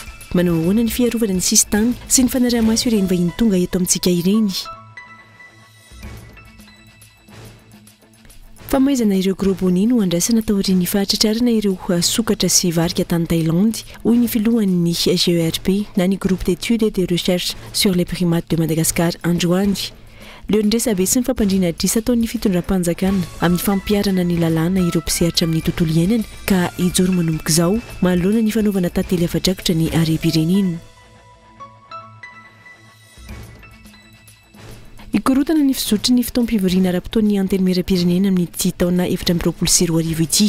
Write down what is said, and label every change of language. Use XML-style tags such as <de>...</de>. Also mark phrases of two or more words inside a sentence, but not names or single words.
<mg>Manao ahoana ny fiarovana ny sisy tany sy ny fanaraha-maso ireny vahiny tonga eto amintsika ireny. Famaizana ireo</mg> <fr>gros bonnet</fr> <mg>no andrasana tao aorian'ny fahatratrarana ireo sokatra sy varika tany Thaïlande, hoy ny filohan'ny GERP na ny</mg> <fr>groupe d'études et de recherche sur les primates de Madagascar</fr> <mg>androany. Leondresa be sy ny fampandriana drisa ataon'ny fitondram-panjakana amin'ny fampiarana ny lalàna ireo mpisehatra amin'ny tontolo iainana ka hijoro manomboka izao manoloana ny fanaovana tantely afa-drakotra ny harem-pirenena. Ikorotana ny fizotry ny fitaom-pivoriana ara-potoan'ny antenimieram-pirenena amin'ny ity taona 2024 ity.</mg>